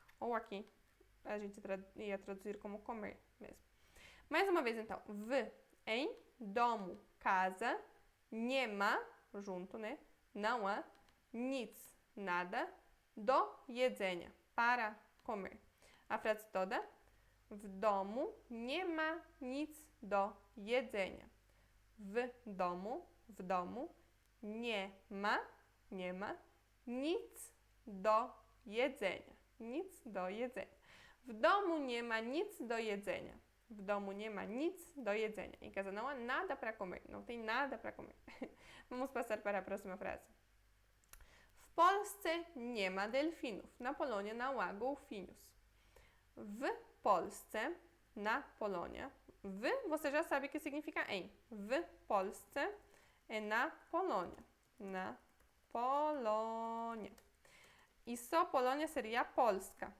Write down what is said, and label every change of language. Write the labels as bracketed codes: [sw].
[pt] Ou aqui, a gente ia traduzir como comer mesmo. Mais uma vez, então, w, em, domu, casa, nie ma, junto, né? Não há, nic, nada, do jedzenia, para comer. A frase toda. [pl] W domu nie ma nic do jedzenia. W domu nie ma nic do jedzenia. Nic do jedzenia. W domu nie ma nic do jedzenia. W domu nie ma nic do jedzenia. [pt] Em casa não há nada para comer. Não tem nada para comer. Vamos passar para a próxima frase. [pl] W Polsce nie ma delfinów. [pt] Na Polônia não há golfinhos. W Polsce, na Polônia. W, você já sabe que significa em. W Polsce é na Polônia. Na Polônia. E só Polônia seria Polska.